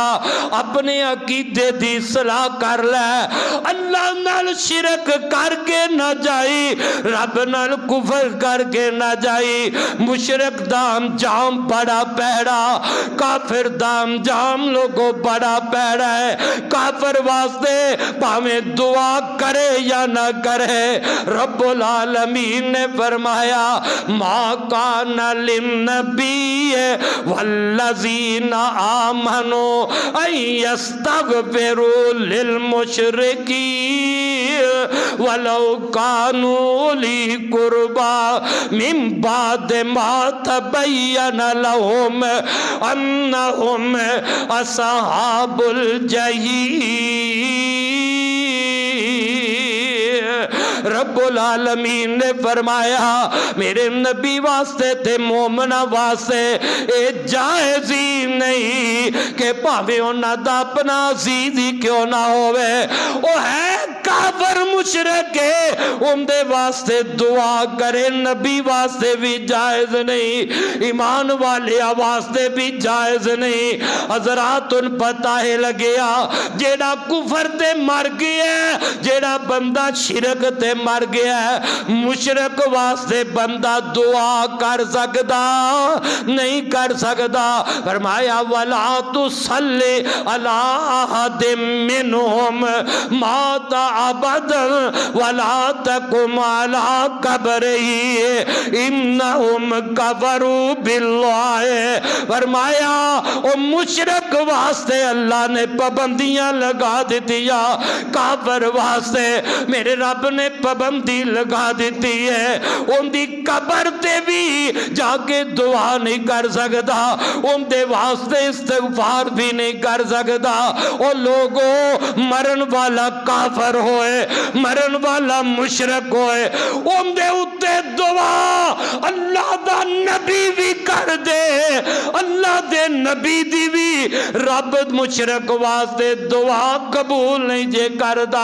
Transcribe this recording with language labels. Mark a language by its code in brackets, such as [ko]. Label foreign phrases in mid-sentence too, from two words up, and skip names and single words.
[pa] اپنے عقیدے دی صلاح کر لے، اللہ نال شرک کرکے نہ جائی، رب نال کفر کرکے نہ جائی. مشرک دا انجام بڑا پیڑا، کافر دا انجام لوگوں بڑا پیڑا ہے. کافر واسطے بھاویں دعا کرے یا نہ کرے, رب العالمین نے فرمایا [ar] ما كان للنبي والذين آمنوا أن يستغفروا للمشركين. ولو كانوا أولي قربى من بعد ما تبين لهم أنهم أصحاب الجحيم. رب العالمين [pa] نے فرمایا میرے نبی واسطے تے مومناں واسطے اے جائز ہی نہیں کہ بھاوے انہاں دا اپنا عزیز ہی کیوں نہ ہووے، او ہے کافر مشرک ہے، اوندے واسطے دعا کرے نبی واسطے بھی جائز نہیں، ایمان والے واسطے بھی جائز نہیں. حضرات ان پتا ہے لگیا جیڑا کفر تے مر گیا، جیڑا بندہ شرک تے مر گیا، مشرک واسطے بندہ دعا کر سکدا نہیں کر سکدا. [ar] फरमाया ولا تصل على أحد منهم مات أبدا ولا تقم على قبره إنهم كفروا بالله. [pa] فرمایا او مشرک واسطے اللہ نے پابندیاں لگا دتیاں، کافر واسطے میرے رب نے پابندی لگا دی ہے، انکی قبر تے بھی جاکے دعا نہیں کر سکتا، انکے واسطے استغفار بھی نہیں کر سکتا. اور لوگوں مرن والا کافر ہوئے، مرن والا مشرک ہوئے، انکے اتے دعا اللہ دا نبی بھی کر دے، اللہ دے نبی دی بھی رب مشرک واسطے دعا قبول نہیں جے کردا.